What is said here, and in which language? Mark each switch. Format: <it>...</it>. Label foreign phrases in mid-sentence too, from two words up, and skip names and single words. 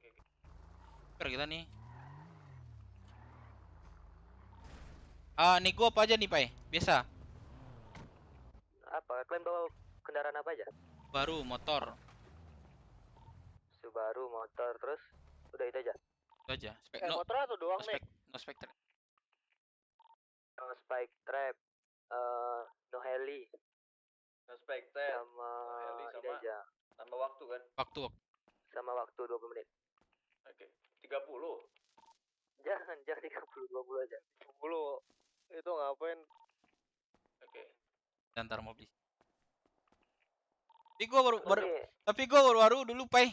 <id>Per kita nih. Nih gua apa aja nih, Pai? Biasa. Apa? Kalian bawa kendaraan apa aja? Baru motor. Subaru, motor, terus udah itu aja. Itu aja. Motor atau doang nih?</id> <en>No spek. No spike trap, no heli. No spek trap.</en> <id>Sama ini aja. Tambah waktu kan? Waktu. Sama waktu 20 menit. Oke. 30. Jangan 30, 20 aja. 20. Itu ngapain? Oke. Antar mobil. Tapi gua baru dulu, Pai.</id>